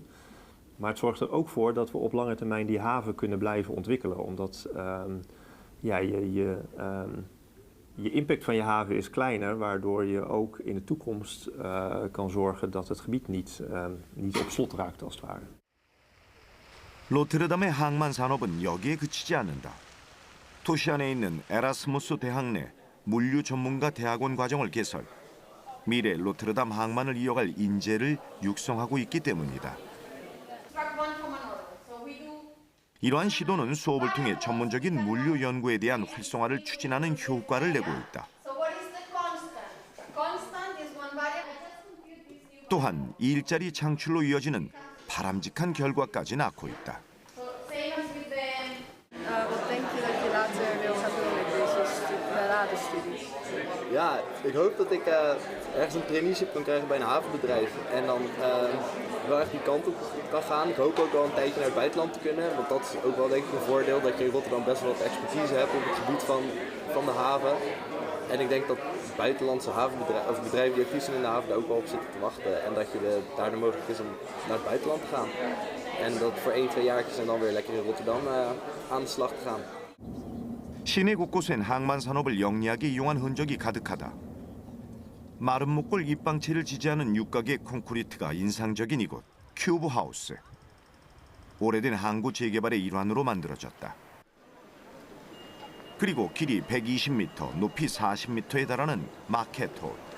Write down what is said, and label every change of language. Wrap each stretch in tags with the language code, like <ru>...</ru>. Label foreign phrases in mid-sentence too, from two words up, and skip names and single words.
<nl>Maar het zorgt er ook voor dat we op lange termijn die haven kunnen blijven ontwikkelen, omdat je impact van je haven is kleiner, waardoor je ook in de toekomst kan zorgen dat het gebied niet op slot raakt als het ware.</nl> <ko>로테르담의 항만 산업은 여기에 그치지 않는다. 도시 안에 있는 에라스무스 대학 내 물류 전문가 대학원 과정을 개설, 미래 로테르담 항만을 이어갈 인재를 육성하고 있기 때문이다. 이러한 시도는 수업을 통해 전문적인 물류 연구에 대한 활성화를 추진하는 효과를 내고 있다. 또한 일자리 창출로 이어지는 바람직한 결과까지 낳고 있다.</ko> <nl>Wat denk je dat je later wil gaan doen met deze beradenstudies? Ja, ik hoop dat ik ergens een traineeship kan krijgen bij een havenbedrijf. En dan wel echt die kant op kan gaan. Ik hoop ook wel een tijdje naar het buitenland te kunnen. Want dat is ook wel denk ik een voordeel dat je in Rotterdam best wel wat expertise hebt op het gebied van de haven. En ik denk dat buitenlandse havenbedrijven of bedrijven die actief zijn in de haven daar ook wel op zitten te wachten. En dat je daardoor mogelijk is om naar het buitenland te gaan. En dat voor 1-2 jaartjes en dan weer lekker in Rotterdam aan de slag te gaan.</nl> <ko>시내 곳곳엔 항만 산업을 영리하게 이용한 흔적이 가득하다. 마른 목골 입방체를 지지하는 육각의 콘크리트가 인상적인 이곳 큐브 하우스. 오래된 항구 재개발의 일환으로 만들어졌다. 그리고 길이 120m, 높이 40m에 달하는 마켓홀.</ko>